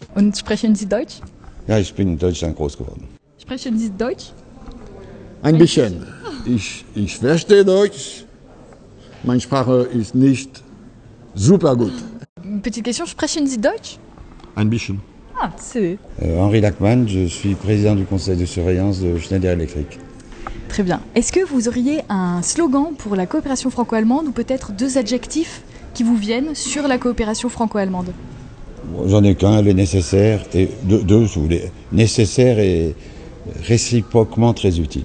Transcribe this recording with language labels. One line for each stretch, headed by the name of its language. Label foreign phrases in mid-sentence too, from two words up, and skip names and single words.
German: Und sprechen Sie Deutsch? Ja, ich bin in Deutschland groß geworden. Sprechen Sie Deutsch? Ein bisschen. Ich verstehe Deutsch. Meine Sprache ist nicht super gut.
French: Une petite question,
German: sprechen Sie Deutsch? Ein bisschen.
French: Ah, c'est Henri Lachmann, je suis président du conseil de surveillance de Schneider Electric. très bien. Est-ce que vous auriez un slogan pour la coopération franco-allemande ou peut-être deux adjectifs qui vous viennent sur la coopération franco-allemande? J'en ai qu'un, les nécessaires, et deux, si vous voulez, nécessaires et réciproquement très utiles.